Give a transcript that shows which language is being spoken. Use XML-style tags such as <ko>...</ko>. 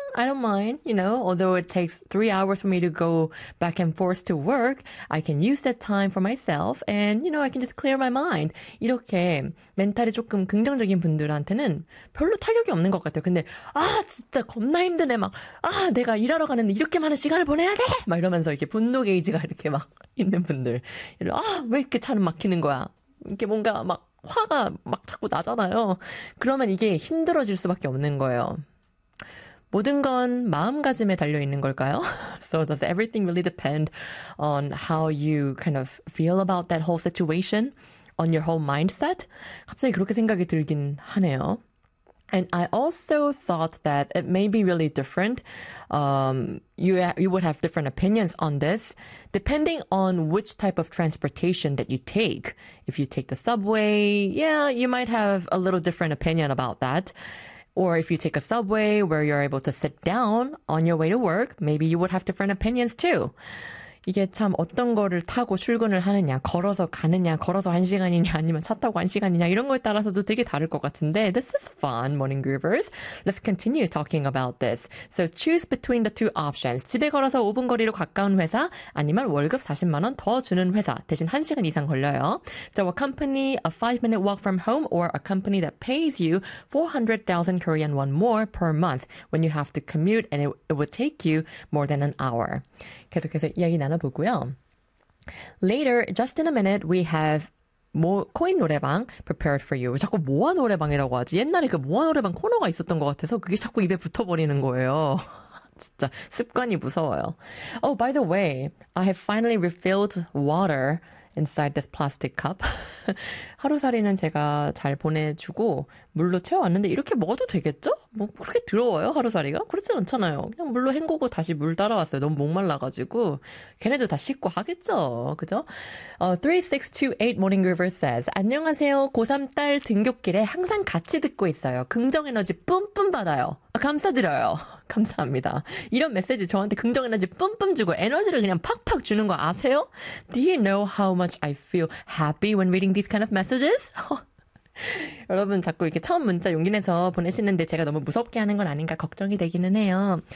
<en>I don't mind, although it takes 3 hours for me to go back and forth to work, I can use that time for myself and, I can just clear my mind.</en> <ko>이렇게 멘탈이 조금 긍정적인 분들한테는 별로 타격이 없는 것 같아요. 근데, 아, 진짜 겁나 힘드네. 막, 아, 내가 일하러 가는데 이렇게 많은 시간을 보내야 돼? 막 이러면서 이렇게 분노 게이지가 이렇게 막 있는 분들. 아, 왜 이렇게 차는 막히는 거야? 이렇게 뭔가 막 화가 막 자꾸 나잖아요. 그러면 이게 힘들어질 수밖에 없는 거예요. 모든 건 마음가짐에 달려 있는 걸까요?</ko> <en>So does everything really depend on how you kind of feel about that whole situation, on your whole mindset?</en> <ko>갑자기 그렇게 생각이 들긴 하네요.</ko> <en>And I also thought that it may be really different. You would have different opinions on this, depending on which type of transportation that you take. If you take the subway, yeah, you might have a little different opinion about that. Or if you take a subway where you're able to sit down on your way to work, maybe you would have different opinions too.</en> <ko>이게 참 어떤 거를 타고 출근을 하느냐, 걸어서 가느냐, 걸어서 한 시간이냐, 아니면 차 타고 한 시간이냐, 이런 거에 따라서도 되게 다를 것 같은데.</ko> <en>This is fun, morning groovers. Let's continue talking about this. So choose between the two options.</en> <ko>집에 걸어서 5분 거리로 가까운 회사, 아니면 월급 40만 원더 주는 회사. 대신 한 시간 이상 걸려요.</ko> <en>So a company, a 5-minute walk from home, or a company that pays you 400,000 Korean won more per month when you have to commute and it would take you more than an hour.</en> <ko>계속해서 이야기 나 보고요.</ko> <en>Later, just in a minute, we have</en> <ko>모 코인 노래방</ko> <en>prepared for you.</en> <ko>자꾸 모아 노래방이라고 하지. 옛날에 그 모아 노래방 코너가 있었던 것 같아서 그게 자꾸 입에 붙어버리는 거예요. 진짜 습관이 무서워요.</ko> <en>Oh, by the way, I have finally refilled water inside this plastic cup.</en> <ko>하루살이는 제가 잘 보내주고 물로 채워왔는데 이렇게 먹어도 되겠죠? 뭐 그렇게 더러워요 하루살이가? 그렇지 않잖아요. 그냥 물로 헹구고 다시 물 따라왔어요. 너무 목말라가지고. 걔네도 다 씻고 하겠죠. 그죠?</ko> <en>3628 Morning Groover says,</en> <ko>안녕하세요. 고3 딸 등교길에 항상 같이 듣고 있어요. 긍정에너지 뿜뿜 받아요. 아, 감사드려요. 감사합니다. 이런 메시지 저한테 긍정에너지 뿜뿜 주고 에너지를 그냥 팍팍 주는 거 아세요?</ko> <en>Do you know how much I feel happy when reading these kind of messages?</en> <ko>여러분 자꾸 이렇게 처음 문자 용기 내서 보내시는데 제가 너무 무섭게 하는 건 아닌가 걱정이 되기는 해요.</ko>